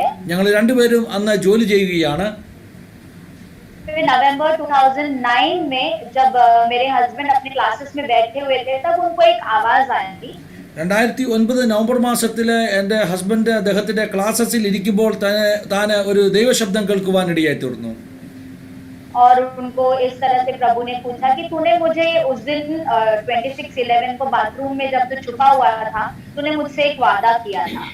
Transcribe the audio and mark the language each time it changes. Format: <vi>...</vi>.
<ml>ഞങ്ങൾ രണ്ടുപേരും അന്ന് ജോലി ചെയ്യുകയാണ്.</ml> <hi>नवंबर 2009 में जब मेरे हस्बैंड अपने क्लासेस में बैठे हुए थे, तब उनको एक आवाज आई.</hi> <ml>2009 നവംബർ മാസത്തിൽ എൻ്റെ ഹസ്ബൻഡ് അദ്ദേഹത്തിന്റെ ക്ലാസ്സസിൽ ഇരിക്കുമ്പോൾ താൻ ഒരു ദൈവശബ്ദം കേൾക്കുവാനിടയായി തീർന്നു.</ml> <hi>और उनको इस तरह से प्रभु ने पूछा कि तूने मुझे उस दिन 26/11 को बाथरूम में जब तू छुपा हुआ था, तूने मुझसे एक वादा किया था.</hi>